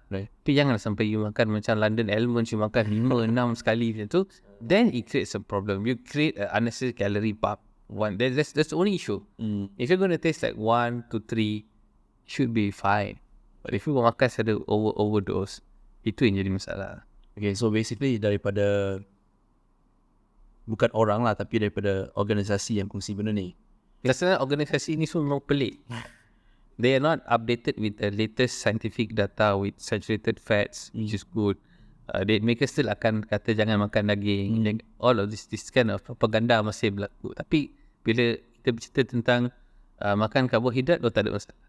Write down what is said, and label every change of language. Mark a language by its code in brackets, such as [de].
[ms] Tapi jangan sampai you makan macam London Almonds, you makan 5-6 sekali macam tu, [en] then it creates a problem. You create an unnecessary calorie pump. That's the only issue. If you're going to taste like 1 to 3, should be fine. But if you [ms] makan secara overdose, itu yang jadi masalah. Okay, so basically daripada bukan orang lah, tapi daripada organisasi yang kongsi benda ni. Biasanya organisasi ni semua memang pelik. [en] They are not updated with the latest scientific data with saturated fats, which is good. [ms] Mereka still akan kata jangan makan daging. [en] All of this kind of propaganda [ms] masih berlaku. Tapi bila kita bercerita tentang makan karbohidrat, tak ada masalah.